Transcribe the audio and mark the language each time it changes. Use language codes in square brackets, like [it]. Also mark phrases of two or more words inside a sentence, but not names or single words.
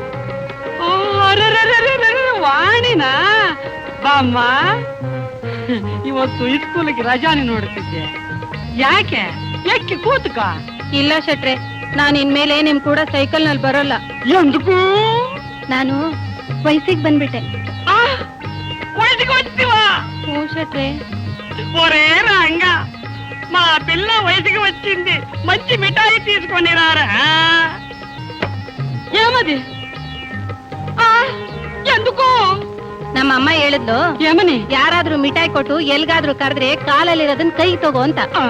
[kn] ವಾಣಿನ ಬಾಮ್ಮ, ಇವತ್ತು ಸ್ಕೂಲಿಗೆ ರಜಾನಿ ನೋಡ್ತಿದ್ದೆ. ಯಾಕೆ ಯಾಕೆ ಕೂತ್ಕ. ಇಲ್ಲ ಶೆಟ್ರೆ, ನಾನು ಇನ್ಮೇಲೆ ನಿಮ್ ಕೂಡ ಸೈಕಲ್ ನಲ್ಲಿ ಬರೋಲ್ಲ. ಎಂದಕ್ಕೂ ನಾನು ವಯಸ್ಸಿಗೆ ಬಂದ್ಬಿಟ್ಟೆ. [te] వయసుకు వచ్చివా? ఓ శెట్రే. ఒరే రంగా, మా పిల్ల వయసుకి వచ్చింది, మంచి మిఠాయి తీసుకొని రారా. ఏమది? ఎందుకు? [kn] ನಮ್ಮ ಅಮ್ಮ ಹೇಳಿದ್ಲು, [te] ಏಮನಿ? [kn] ಯಾರಾದ್ರೂ ಮಿಠಾಯಿ ಕೊಟ್ಟು ಎಲ್ಗಾದ್ರೂ ಕರೆದ್ರೆ ಕಾಲಲ್ಲಿರೋದನ್ನ ಕೈ ತಗೋ ಅಂತ.